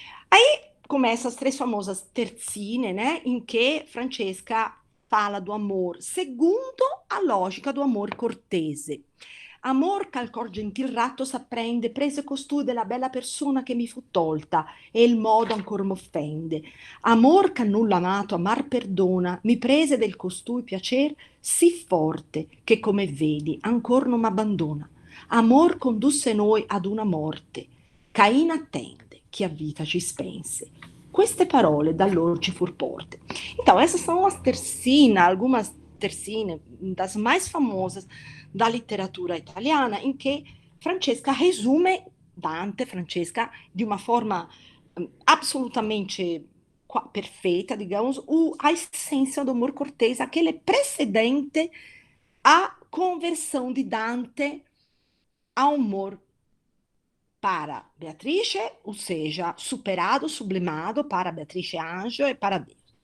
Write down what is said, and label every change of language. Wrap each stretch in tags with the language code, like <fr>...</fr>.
<pt>Aí começam as três famosas terzine, né, em que Francesca fala do amor segundo a lógica do amor cortese.</pt> <it>Amor ch'al cor gentil ratto s'apprende, prese costui della bella persona che mi fu tolta, e il modo ancor m'offende. Amor che nulla amato amar perdona, mi prese del costui piacer sì forte, che come vedi ancor non m'abbandona. Amor condusse noi ad una morte, Cain attende, che a vita ci spense. Queste parole da loro ci fur porte.</it> <pt>Então, essas são as tercinas, algumas tercine das mais famosas da literatura italiana, em que Francesca resume Dante, Francesca, de uma forma absolutamente perfeita, digamos, a essência do amor cortês, aquele precedente à conversão de Dante ao amor para Beatrice, ou seja, superado, sublimado para Beatrice Anjo e para Deus.</pt>